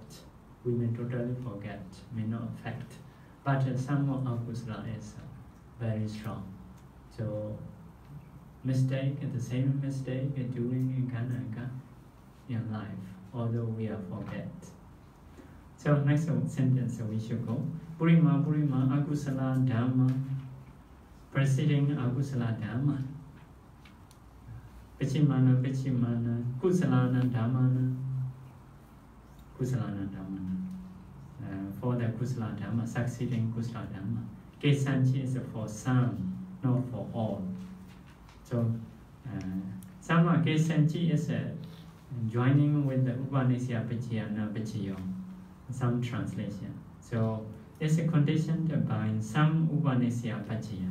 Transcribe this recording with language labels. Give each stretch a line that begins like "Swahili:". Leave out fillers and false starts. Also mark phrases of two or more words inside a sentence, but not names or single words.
English: We may totally forget, may not affect. But some akusala is very strong. So mistake, the same mistake doing in life, although we are forget. So next sentence we should go.
Pali: Purima akusala dhamma, preceding akusala dhamma. Pichimana kusalana dhammana.
English: For the
Pali: kusala dhamma,
English: succeeding
Pali: kusala dhamma.
English: Kesanchi is for some, not for all. So some cases is joining with the
Pali: Upanissaya Paccaya,
English: some translation. So it's conditioned by some
Pali: Upanissaya Paccaya.